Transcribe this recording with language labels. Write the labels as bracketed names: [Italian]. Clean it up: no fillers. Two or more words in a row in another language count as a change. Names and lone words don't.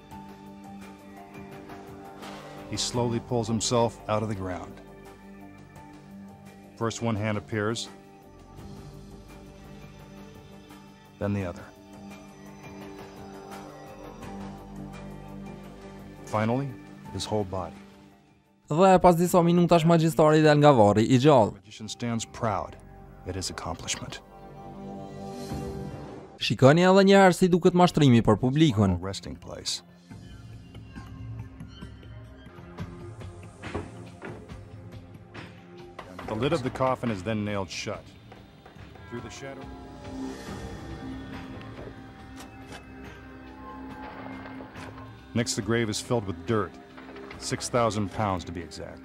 [English] He slowly pulls himself out of the ground. First one hand appears, then the other. Finally, his whole body. [Albanian] Dhe pas disa minutash magjistari del nga varri I gjallë. [English] The magician stands proud at his accomplishment. [Albanian] Shikoni edhe një herë si duket mashtrimi për publikun. [English] Resting place. The lid of the coffin is then nailed shut. Through the shadow. Next, the grave is filled with dirt, 6,000 pounds to be exact.